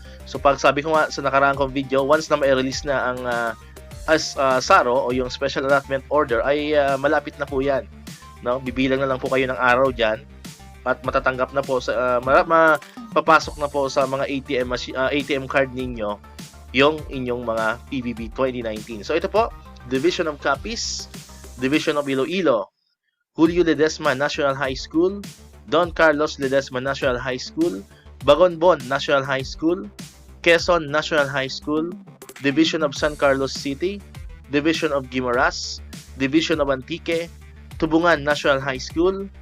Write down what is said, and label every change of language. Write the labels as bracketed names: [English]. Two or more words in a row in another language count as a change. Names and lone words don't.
[Filipino] So pag sabi ko nga sa nakaraang kong video, once na ma-release na ang SARO o yung [English] Special Allotment Order [Filipino] ay malapit na po yan, no? Bibilang na lang po kayo ng araw dyan at matatanggap na po sa mapapasok na po sa mga [English] ATM card [Filipino] ninyo yung inyong mga PBB 2019. So ito po, Division of Capiz, Division of Iloilo, Julio Ledesma National High School, Don Carlos Ledesma National High School, Bagonbon National High School, Quezon National High School, Division of San Carlos City, Division of Guimaras, Division of Antique, Tubungan National High School,